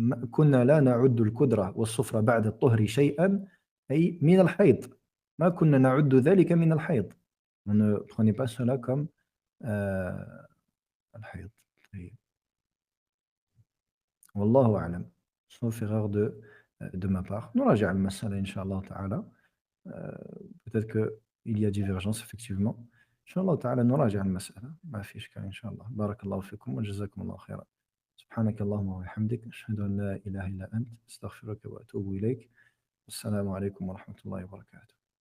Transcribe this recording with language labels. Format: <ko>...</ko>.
<ar>كنا لا نعد الكدرة والصفرة بعد الطهر شيئا، أي من الحيض، ما كنا نعد ذلك من الحيض.</ar> <fr>On ne prenait pas cela comme الحيض.</fr> <ar>طيب. والله أعلم.</ar> <fr>sauf erreur de ma part.</fr> <ar>نراجع المسألة إن شاء الله تعالى.</ar> <fr>Peut-être qu'il y a divergence effectivement.</fr> <ar>إن شاء الله تعالى نراجع المسألة، ما في إشكال إن شاء الله. بارك الله فيكم وجزاكم الله خيرا. سبحانك اللهم وبحمدك أشهد أن لا إله إلا أنت أستغفرك وأتوب إليك. السلام عليكم ورحمة الله وبركاته.</ar>